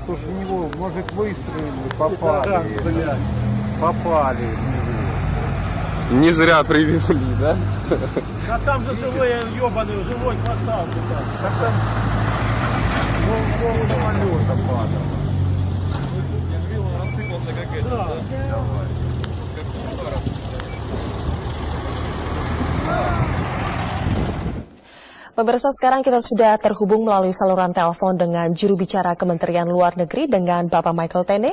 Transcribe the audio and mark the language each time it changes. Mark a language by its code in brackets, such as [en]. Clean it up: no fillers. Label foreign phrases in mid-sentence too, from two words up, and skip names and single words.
[ru] То, что в него, может, выстрелили, Раз, попали. блядь. Попали в него. Не зря привезли, да? А там же живой ебаный, живой квартал. Так там пол самолета падало. [id] Pemirsa, sekarang kita sudah terhubung melalui saluran telepon dengan juru bicara Kementerian Luar Negeri dengan Bapak Michael Tene.